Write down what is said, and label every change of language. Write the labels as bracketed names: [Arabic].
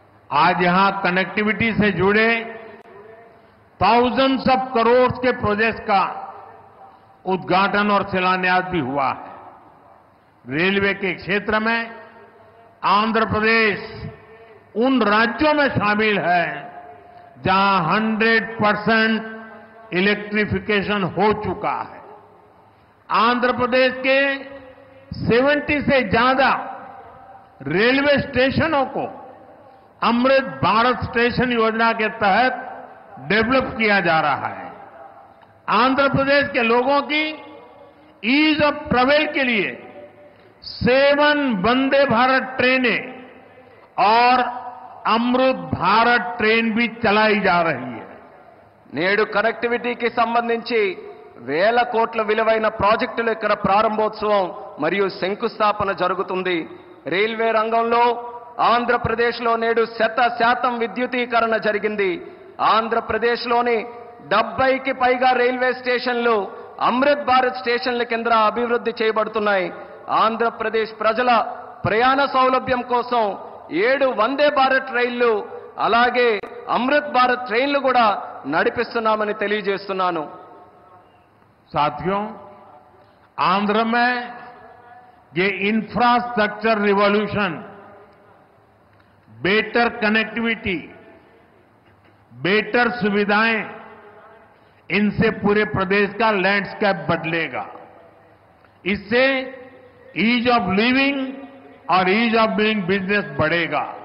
[Hindi] आज यहां कनेक्टिविटी से जुड़े thousands ऑफ करोड़ के प्रोजेक्ट्स का उद्घाटन और शिलान्यास भी हुआ है. रेलवे के क्षेत्र में आंध्र प्रदेश उन राज्यों में शामिल है जहां 100% इलेक्ट्रिफिकेशन हो चुका है. आंध्र प्रदेश के 70 से ज्यादा रेलवे स्टेशनों को अमृत भारत स्टेशन योजना के तहत डेवलप किया जा रहा है. आंध्र प्रदेश के लोगों की ईज ऑफ ट्रेवल के लिए 7 वंदे भारत ट्रेनें और अमृत भारत ट्रेन भी चलाई जा रही है. [Telugu] నేడు కనెక్టివిటీకి సంబంధించి వేల కోట్ల విలువైన ప్రాజెక్టుల ఇక్కడ ప్రారంభోత్సవం మరియు శంకుస్థాపన జరుగుతుంది. రైల్వే రంగంలో ఆంధ్రప్రదేశ్లో నేడు 100% విద్యుతీకరణ జరిగింది. ఆంధ్రప్రదేశ్లోని 70కి పైగా రైల్వే స్టేషన్లు అమృత్ భారత్ స్టేషన్ల కింద అభివృద్ధి చేయబడుతున్నాయి. ఆంధ్రప్రదేశ్ ప్రజల ప్రయాణ సౌలభ్యం కోసం 7 వందే భారత్ రైళ్లు అలాగే అమృత్ భారత్ ట్రైన్లు కూడా నడిపిస్తున్నామని తెలియజేస్తున్నాను. [Hindi] साथियों, आंध्र में ये infrastructure revolution, better connectivity, better सुविधाएं, इनसे पूरे प्रदेश का लैंडस्केप बदलेगा। इससे ईज ऑफ लिविंग और ईज ऑफ डूइंग बिजनेस बढ़ेगा।